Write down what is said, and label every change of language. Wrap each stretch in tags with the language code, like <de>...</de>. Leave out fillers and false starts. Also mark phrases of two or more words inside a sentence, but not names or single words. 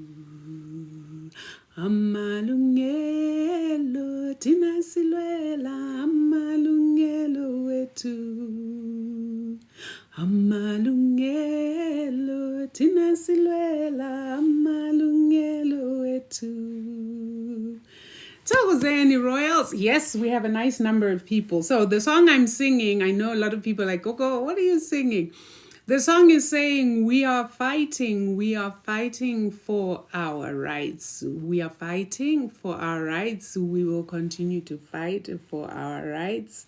<zu>Amalungelo, thina silwela amalungelo wethu. Amalungelo, thina silwela amalungelo wethu. Togozani Royals.</zu> <en>Yes, we have a nice number of people. So the song I'm singing, I know a lot of people are like, Coco, what are you singing? The song is saying we are fighting for our rights. We are fighting for our rights. We will continue to fight for our rights.</en>